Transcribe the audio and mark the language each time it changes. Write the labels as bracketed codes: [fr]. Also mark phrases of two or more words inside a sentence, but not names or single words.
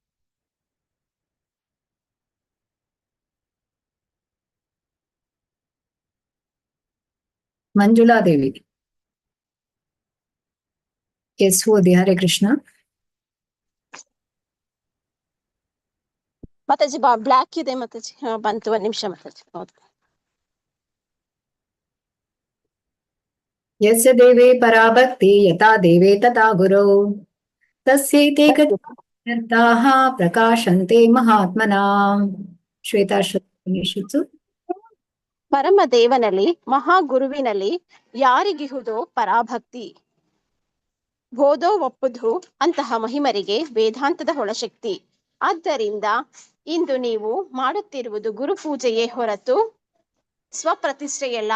[kn] ಮಂಜುಳಾ ದೇವಿ. ಎಸ್ ಓದಿ. [sa] ಹರೇ ಕೃಷ್ಣ. [kn] ಮಾತಾಜಿ ಬ್ಲಾಕ್ ಇದೆ ಮಾತಾಜಿ. ಬಂತು, ಒಂದ್ ನಿಮಿಷ ಮಾತಾಜಿ. ಹೌದು. [sa] ಯಸ್ಯ ದೇವೇ ಪರಾಭಕ್ತಿ ಯಥಾ ದೇವೇ ತಥಾ ಗುರೌ ತಸ್ಯೈತೆ ಗತಾಃ ಪ್ರಕಾಶಂತೆ ಮಹಾತ್ಮನಾ. ಶ್ವೇತಾಶ್ವತು. [kn] ಪರಮ ದೇವನಲ್ಲಿ ಮಹಾಗುರುವಿನಲ್ಲಿ ಯಾರಿಗಿಹುದೋ ಪರಾಭಕ್ತಿ, ಬೋಧೋ ಒಪ್ಪುದು ಅಂತಹ ಮಹಿಮರಿಗೆ ವೇದಾಂತದ ಒಳಶಕ್ತಿ. ಆದ್ದರಿಂದ ಇಂದು ನೀವು ಮಾಡುತ್ತಿರುವುದು ಗುರು ಪೂಜೆಯೇ ಹೊರತು ಸ್ವಪ್ರತಿಷ್ಠೆಯಲ್ಲ.